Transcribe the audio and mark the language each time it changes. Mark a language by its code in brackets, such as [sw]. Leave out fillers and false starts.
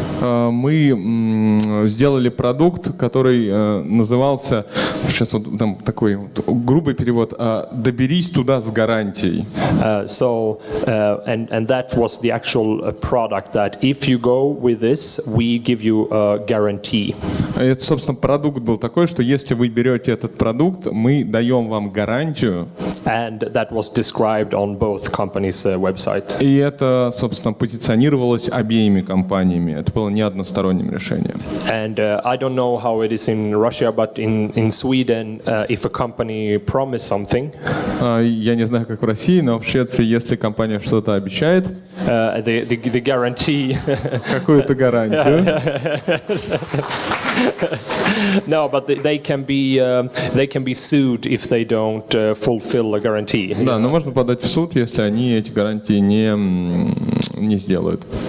[ru] Мы сделали продукт, который назывался, сейчас вот там такой вот грубый перевод, «Доберись туда с гарантией». [en] So, and that was the actual product that if you go with this, we give you a guarantee. [ru] Это, собственно, продукт был такой, что если вы берете этот продукт, мы даем вам гарантию. [en] And that was described on both companies' website. [ru] И это, собственно, позиционировалось обеими компаниями. Это было не односторонним решением. [en] And I don't know how it is in Russia, but in Sweden, if a company promises something, [ru] Я не знаю, как в России, но в Швеции, если компания что-то обещает, [en] the guarantee. [ru] Какую-то гарантию. [en] No, but they can be sued if they don't fulfill a guarantee. [ru] Да, но можно подать в суд, если они эти гарантии не сделают.